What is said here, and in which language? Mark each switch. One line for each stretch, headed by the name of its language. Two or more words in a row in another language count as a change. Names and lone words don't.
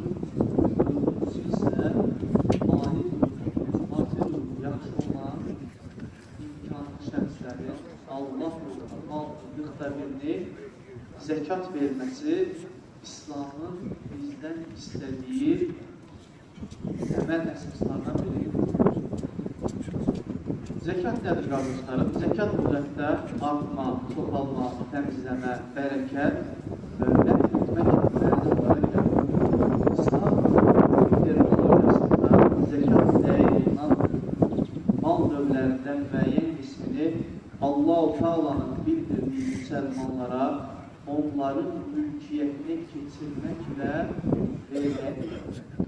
Turkish: Dördüncüsü ise mali durumu, maddi durumu
Azerbaijani: yaxşı olan imkanlı şəxslərin Allah yolunda
Turkish: 641'ni zekat vermesi İslam'ın bizden istediği temel esaslardan biridir.
Azerbaijani: Zekat nədir qardaşlarım? Zekat müddətdə artma, çoxalma, təmizləmə, bərəkət, dövlət etmək mənada olaraq gəlir. İslam terminologiyasında zekat dəyərindən mal növlərindən müəyyən qismini Allah-u Teala'nın bildirdiyi müsəlmanlara onların mülkiyyətinə keçirməklə vermək.